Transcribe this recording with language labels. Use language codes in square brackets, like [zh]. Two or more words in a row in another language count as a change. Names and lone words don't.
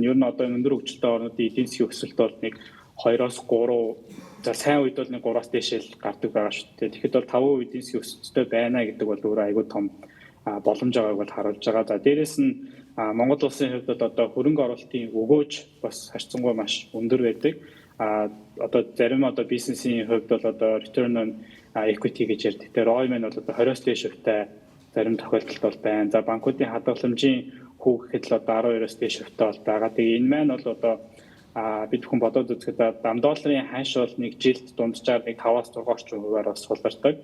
[mn] Ер нь одоо өндөр хөгжилтэй орнуудын эдийн засгийн өсөлт бол нэг 2-оос 3, за сайн үед бол нэг 3-аас дээшэл гардаг байгаа шүү дээ. Тэгэхэд бол 5% эдийн засгийн өсөлттэй байна гэдэг бол өөрөө айгүй том боломж байгааг бол харуулж байгаа. За дээрэс нь Монгол улсын хувьд одоо хөрөнгө оруулалтын өгөөж бас харьцангуй маш өндөр байдаг. Одоо зарим одоо бизнесийн хувьд бол одоо [en] return on equity [mn] гэж ярьдаг. Тэр ROI маань бол одоо 20-оос дээш хувьтай зарим тохиолдолд бол байна. За банкуудын хадгаламжийн хүүг гэхэд л одоо 12-оос дээш хувьтай бол байгаа. Тэгээ энэ маань бол одоо бид бүхэн бодоод үзэхэд $10 ханш бол нэг жилд дунджаар нэг 5-аас 6 орчим хувиар бас сулдардаг.